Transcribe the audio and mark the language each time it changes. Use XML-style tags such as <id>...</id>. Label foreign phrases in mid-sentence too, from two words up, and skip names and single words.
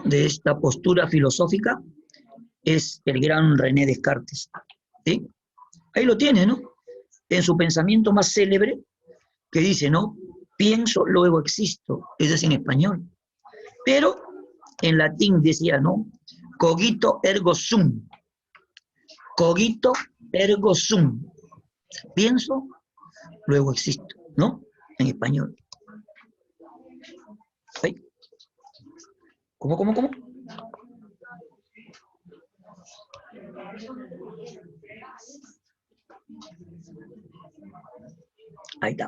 <es>De esta postura filosófica es el gran René Descartes, ¿sí? Ahí lo tiene, ¿no? En su pensamiento más célebre, que dice, ¿no? Pienso, luego existo, eso es en español. Pero en latín decía, ¿no?</es> <la>Cogito ergo sum. Cogito ergo sum.</la> <es>Pienso, luego existo, ¿no? En español. ¿Sí? ¿Cómo? Ahí está.</es>